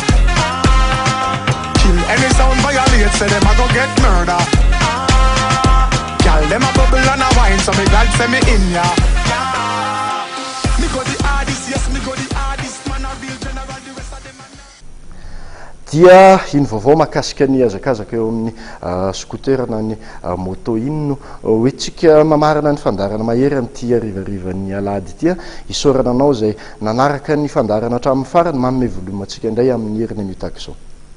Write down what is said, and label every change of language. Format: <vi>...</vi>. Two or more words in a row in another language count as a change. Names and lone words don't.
<jam>Kill any sound violate, say them a go get murder. Girl them a bubble and a wine, so me God say me in ya. Me go the hardest, yes me go the hardest. Man a real general, the rest of them.</jam> <mg>Dia iny vaovao mahakasika ny hazakazaka eo amin'ny scooter na ny moto iny no hoentsika mamarana ny fandarana mahery amin'ity arivarivan'ny alahady ity isaorana anao izay nanaraka ny fandarana hatramin'ny farany manome voloma antsika indray amin'ny heriny mitaka izao.</mg>